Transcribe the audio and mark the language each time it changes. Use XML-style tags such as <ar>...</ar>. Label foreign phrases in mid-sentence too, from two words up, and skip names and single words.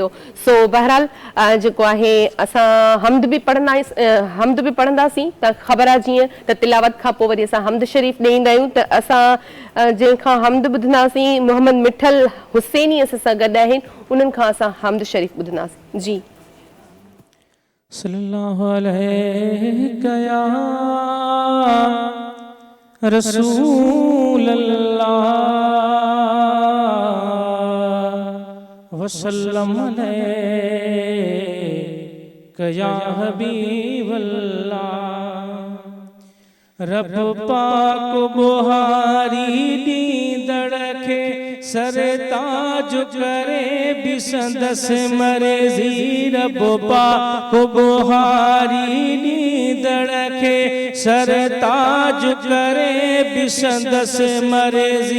<sd>सो बहरहाल जेको आहे असां हमद बि पढ़ंदासीं, त ख़बर आहे जीअं त तिलावत खां पोइ वरी असां हमद शरीफ़ ॾेईंदा आहियूं, त असां जंहिंखां हमद ॿुधंदासीं मोहम्मद मिठल हुसैनी असां सां गॾु आहिनि, उन्हनि खां असां हमद शरीफ़ ॿुधंदासीं। जी</sd> <ar>صلى الله عليه يا رسول الله وسلم عليك يا حبيب الله.</ar> <sd>रब पाक बुहारी नींदड़ खे सरताज करे बिसंदस मर्ज़ी। रब पाक बुहारी नींदड़ खे सरताज करे बिसंदस मर्ज़ी।</sd>